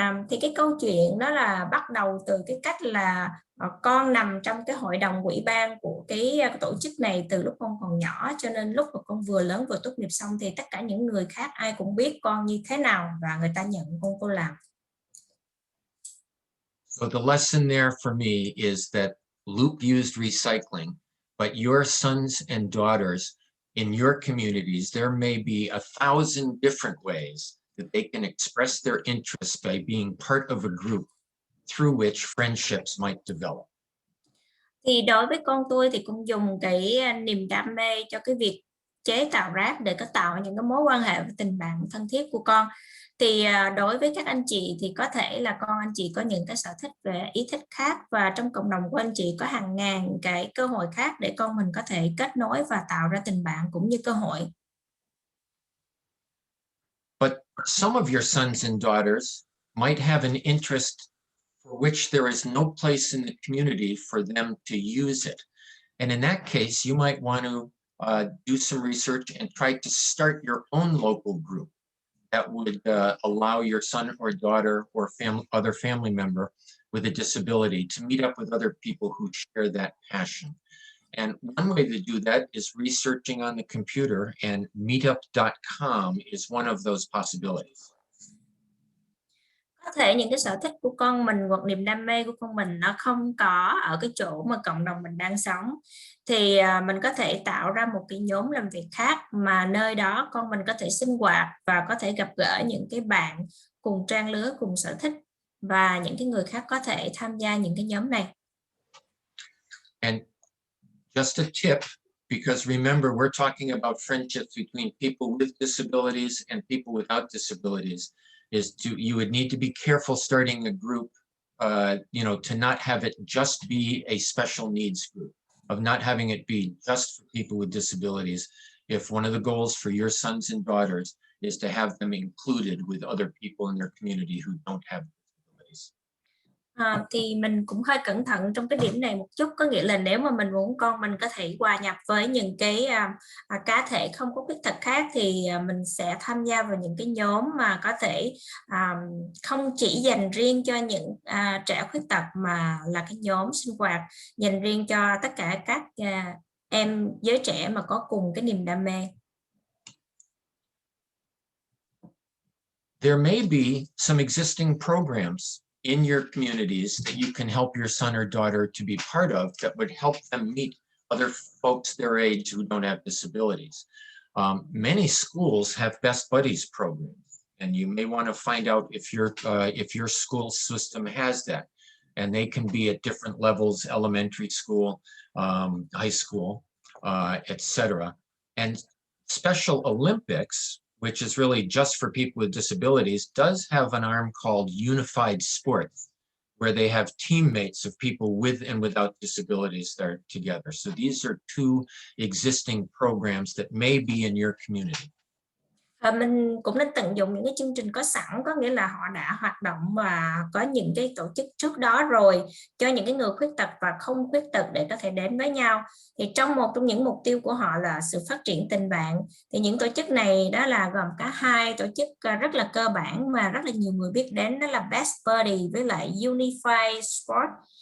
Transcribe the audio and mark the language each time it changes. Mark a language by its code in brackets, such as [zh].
[vi] Thì cái câu chuyện đó là bắt đầu từ cái cách là con nằm trong cái hội đồng ủy ban của cái tổ chức này từ lúc con còn nhỏ, cho nên lúc mà con vừa lớn vừa tốt nghiệp xong thì tất cả những người khác ai cũng biết con như thế nào và người ta nhận con vô làm. [en] So the lesson there for me is that Luke used recycling, but your sons and daughters in your communities, there may be 1,000 different ways that they can express their interest by being part of a group through which friendships might develop. [vi] Thì đối với con tôi thì cũng dùng cái niềm đam mê cho cái việc chế tạo rác để có tạo những cái mối quan hệ và tình bạn thân thiết của con. Thì đối với các anh chị thì có thể là con anh chị có những cái sở thích về ý thích khác, và trong cộng đồng của anh chị có hàng ngàn cái cơ hội khác để con mình có thể kết nối và tạo ra tình bạn cũng như cơ hội. [en] But some of your sons and daughters might have an interest for which there is no place in the community for them to use it. And in that case, you might want to do some research and try to start your own local group that would allow your son or daughter or other family member with a disability to meet up with other people who share that passion. And one way to do that is researching on the computer, and meetup.com is one of those possibilities. [vi] Có thể những cái sở thích của con mình hoặc niềm đam mê của con mình nó không có ở cái chỗ mà cộng đồng mình đang sống, thì mình có thể tạo ra một cái nhóm làm việc khác mà nơi đó con mình có thể sinh hoạt và có thể gặp gỡ những cái bạn cùng trang lứa, cùng sở thích, và những cái người khác có thể tham gia những cái nhóm này. [en] And just a tip, because remember, we're talking about friendships between people with disabilities and people without disabilities, you would need to be careful starting a group, to not have it just be a special needs group, of not having it be just for people with disabilities. If one of the goals for your sons and daughters is to have them included with other people in their community who don't have disabilities. [vi] Thì mình cũng hơi cẩn thận trong cái điểm này một chút, có nghĩa là nếu mà mình muốn con mình có thể hòa nhập với những cái cá thể không có khuyết tật khác, thì mình sẽ tham gia vào những cái nhóm mà có thể không chỉ dành riêng cho những trẻ khuyết tật, mà là cái nhóm sinh hoạt dành riêng cho tất cả các em giới trẻ mà có cùng cái niềm đam mê. [en] There may be some existing programs in your communities that you can help your son or daughter to be part of that would help them meet other folks their age who don't have disabilities. Many schools have Best Buddies programs, and you may want to find out if your school system has that. And they can be at different levels: elementary school, high school, etc. And Special Olympics, which is really just for people with disabilities, does have an arm called Unified Sports, where they have teammates of people with and without disabilities that are together. So these are two existing programs that may be in your community. [vi] Mình cũng nên tận dụng những cái chương trình có sẵn, có nghĩa là họ đã hoạt động và có những cái tổ chức trước đó rồi cho những cái người khuyết tật và không khuyết tật để có thể đến với nhau. Thì một trong những mục tiêu của họ là sự phát triển tình bạn, thì những tổ chức này đó là gồm cả hai tổ chức rất là cơ bản mà rất là nhiều người biết đến, đó là Best Buddy với lại Unified Sport.